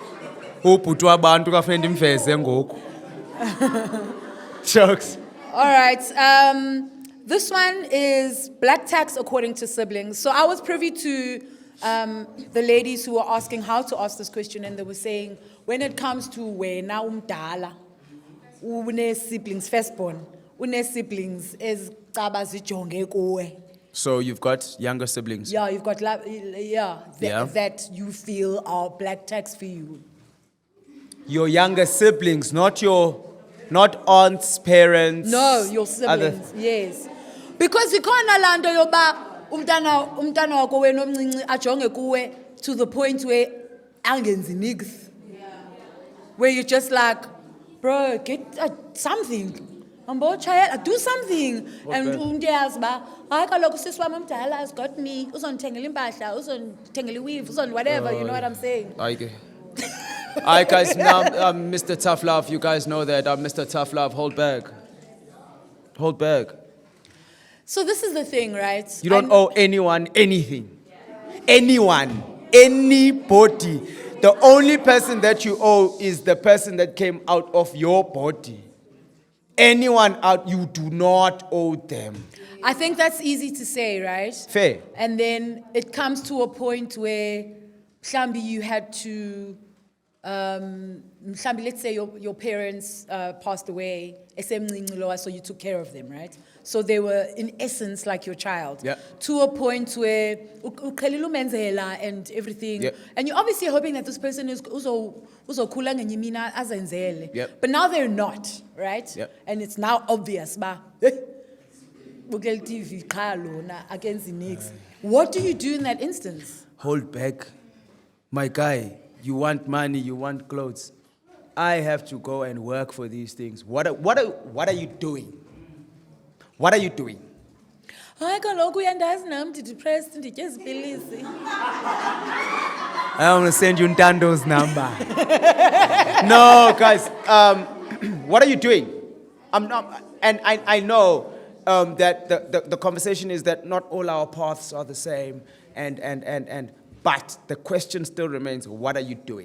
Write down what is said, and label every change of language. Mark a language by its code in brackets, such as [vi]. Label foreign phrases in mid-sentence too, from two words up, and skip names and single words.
[en] Jokes. All right. This one is black tax according to siblings. So I was privy to the ladies who were asking how to ask this question, and they were saying, when it comes to [xh] wena umdala, [en] une siblings, firstborn, une siblings [xh] is caba zijonge kuwe. [en] So you've got younger siblings? Yeah, you've got that you feel are black tax for you. Your younger siblings, not aunts, parents. No, your siblings. Yes, because [xh] ikhona lando yoba umntana wako wena omncinci ajonge kuwe [en] to the point where [xh] angenzi nix. Where you're just like, bro, get something. [en] Do something. And [xh] umntu ba hayi kaloku sisi wami omdala [en] has got me. [xh] Uzondithengela impahla, uzondithengela iweave, [en] whatever, you know what I'm saying? Alright guys, now I'm Mr. Tough Love. You guys know that. I'm Mr. Tough Love. Hold back. Hold back. So this is the thing, right? You don't owe anyone anything. Anyone. Anybody. The only person that you owe is the person that came out of your body. Anyone out, you do not owe them. I think that's easy to say, right? Fair. And then it comes to a point where mhlambi you had to mhlambi, let's say your parents passed away, [xh] esemncinci lowa, [en] so you took care of them, right? So they were in essence like your child. Yeah. To a point where [xh] uqhelile umenzela [en] and everything. Yeah. And you're obviously hoping that this person is [xh] uzokhula ngenye imini azenzele. [en] Yeah. But now they're not, right? Yeah. And it's now obvious [xh] ba bukela TV qha lona akenzi nix. [en] What do you do in that instance? Hold back. My guy, you want money, you want clothes. I have to go and work for these things. What are you doing? What are you doing? [xh] Hayi kaloku uyandazi nam depressed nditye izipilisi. [en] I want to send you Ntando's number. No, guys. What are you doing? I'm not, and I know that the conversation is that not all our paths are the same, but the question still remains: what are you doing?